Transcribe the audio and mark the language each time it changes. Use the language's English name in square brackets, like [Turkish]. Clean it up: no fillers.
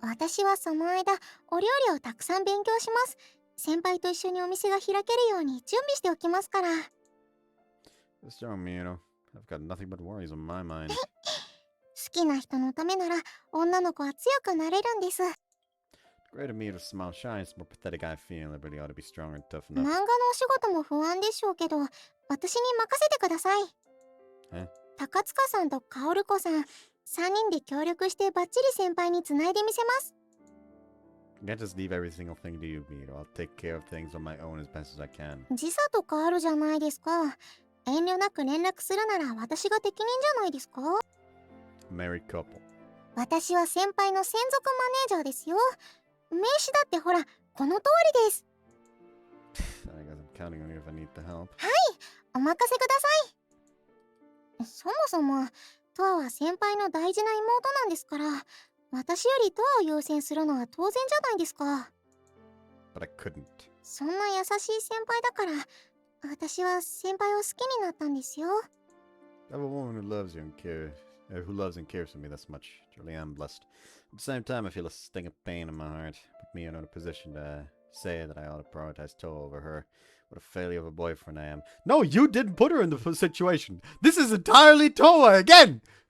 [Japanese] 私はその間、お料理をたくさん勉強します。先輩と一緒にお店が開けるように準備しておきますから。 [English] Just show me, you know. I've got nothing but worries on my mind. [Japanese] 好きな人のためなら、女の子は強くなれるんです。 [English] Great of me to smile shy, it's more pathetic I feel. I really ought to be strong and tough [Japanese] 漫画 [English] enough. [Japanese] のお仕事も不安でしょうけど、私に任せてください。高塚さんと薫子さん、3人で協力してバッチリ先輩につないでみせます。 [English] I can't just leave every single thing to you, Mihiro. I'll take care of things on my own as best as I can. [Japanese] 時差とかあるじゃないですか。遠慮なく連絡するなら私が適任じゃないですか。 [English] married couple. [Japanese] 私は先輩の専属マネージャーですよ。名刺だってほら、この通りです。 [English] I guess I'm counting on you if I need the help. [Japanese] はい、お任せください。そもそも、トアは先輩の大事な妹なんですから、私よりトアを優先するのは当然じゃないですか。 [English] But I couldn't. [Japanese] そんな優しい先輩だから、私は先輩を好きになったんですよ。 [English] I have a woman who loves you and who loves and cares for me this much. Truly am blessed. At the same time, I feel a sting of pain in my heart. Put me in a position to say that I ought to prioritize Toa over her. What a failure of a boyfriend I am. No, you didn't put her in the situation. This is entirely Toa again!